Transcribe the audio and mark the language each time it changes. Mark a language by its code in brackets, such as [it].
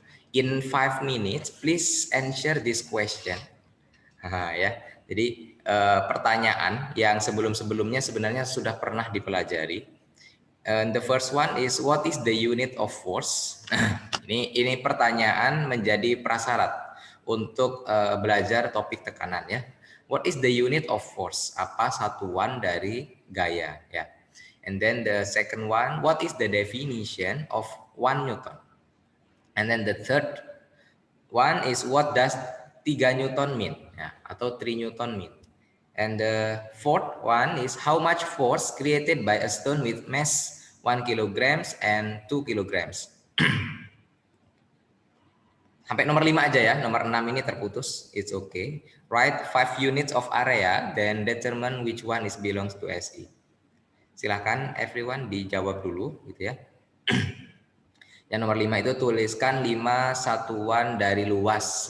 [en] In 5 minutes, please answer this question. [id] Ya, jadi pertanyaan yang sebelum-sebelumnya sebenarnya sudah pernah dipelajari. [en] And the first one is what is the unit of force? [id] Ini pertanyaan menjadi prasyarat untuk belajar topik tekanan ya. [en] What is the unit of force? [id] Apa satuan dari gaya ya? [en] And then the second one, what is the definition of 1 Newton? And then the third one is what does 3 Newton mean? [id] Ya, atau [en] 3 Newton mean? And the fourth one is how much force created by a stone with mass 1 kilograms and 2 kilograms. [id] Sampai nomor 5 aja ya, nomor 6 ini terputus, [en] it's okay. Write 5 units of area, then determine which one is belongs to SI. [id] Silahkan everyone dijawab dulu gitu ya. Yang nomor 5 itu tuliskan 5 satuan dari luas.